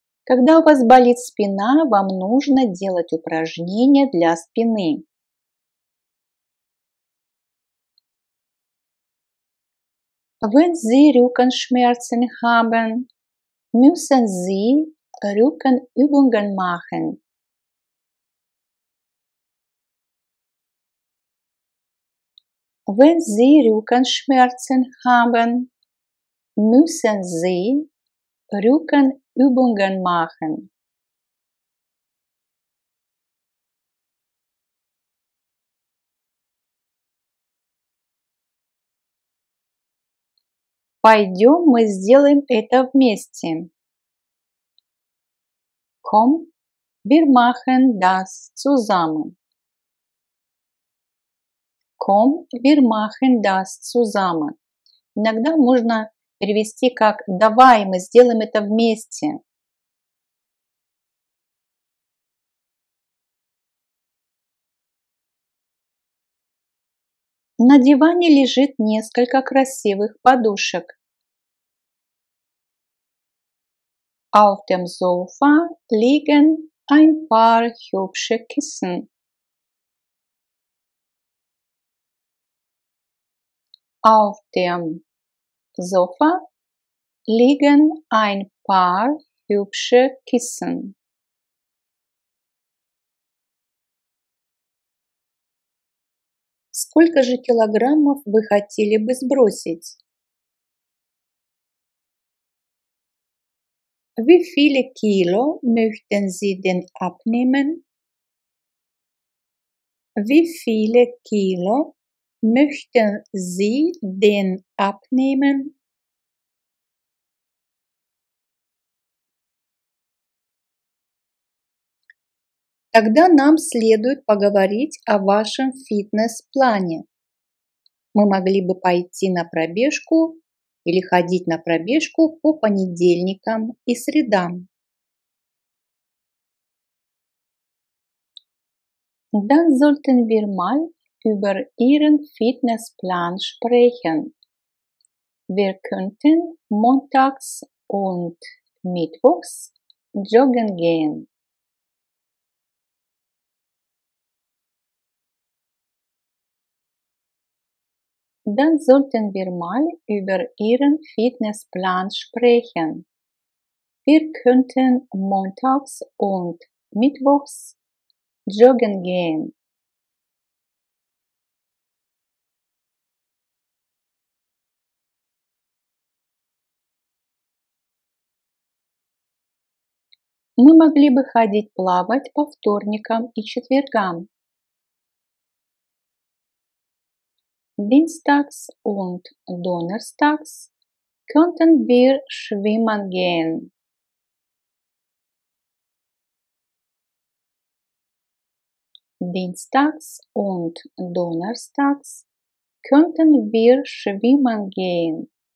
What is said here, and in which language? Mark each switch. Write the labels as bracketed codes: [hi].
[ru] Когда у вас болит спина, вам нужно делать упражнения для спины. [de] Wenn Sie Rückenschmerzen haben, müssen Sie Rückenübungen machen. Wenn Sie Rückenschmerzen haben, müssen Sie Rückenübungen machen. [ru] Пойдем, мы сделаем это вместе. [de] Komm, wir machen das zusammen. Komm, wir machen das zusammen. [ru] Иногда можно перевести как «давай, мы сделаем это вместе». На диване лежит несколько красивых подушек. [de] Auf dem Sofa liegen ein paar hübsche Kissen. Auf dem Sofa liegen ein paar hübsche Kissen. [ru] Сколько же килограммов вы хотели бы сбросить? [de] Wie viele Kilo möchten Sie denn abnehmen? Wie viele Kilo möchten Sie denn abnehmen? [ru] Тогда нам следует поговорить о вашем фитнес-плане. Мы могли бы пойти на пробежку или ходить на пробежку по понедельникам и средам. [de] Dann sollten wir mal über Ihren Fitnessplan sprechen. Wir könnten montags und mittwochs joggen gehen. Dann sollten wir mal über Ihren Fitnessplan sprechen. Wir könnten montags und mittwochs joggen gehen. [ru] Мы могли бы ходить плавать по вторникам и четвергам. [de] Dienstags und donnerstags könnten wir schwimmen gehen. Dienstags und donnerstags könnten wir schwimmen gehen.